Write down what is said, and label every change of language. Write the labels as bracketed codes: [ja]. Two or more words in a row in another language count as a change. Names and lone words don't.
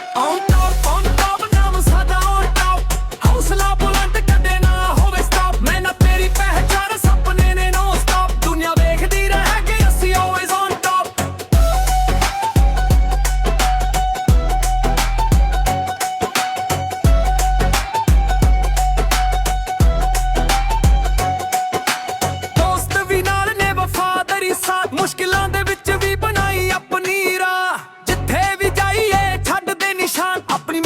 [en] on top [pa] ਨਾਮ ਸਾਡਾ [en] on top [pa] ਹੌਸਲਾ ਬੁਲੰਦ ਕਦੇ ਨਾ ਹੋਵੇ stop ਮੈਂ ਨਾ ਤੇਰੀ ਪਹਿਚਾਨ ਸੁਪਨੇ ਨੇ [en] no stop [pa] ਦੁਨੀਆ ਵੇਖਦੀ ਰਹੇਗੀ ਅਸੀਂ [en] always on top [pa] ਦੋਸਤ ਵੀ ਨਾਲ ਨੇ ਵਫਾਦਾਰੀ ਸਾਥ ਮੁਸ਼ਕਿਲਾਂ ਦੇ ਵਿੱਚ ਵੀ ਬਣਾਈ ਆਪਣੀ ਰਾਹ ਜਿੱਥੇ ਵੀ ਜਾਈਏ ਛੱਡਦੇ ਨਿਸ਼ਾਨ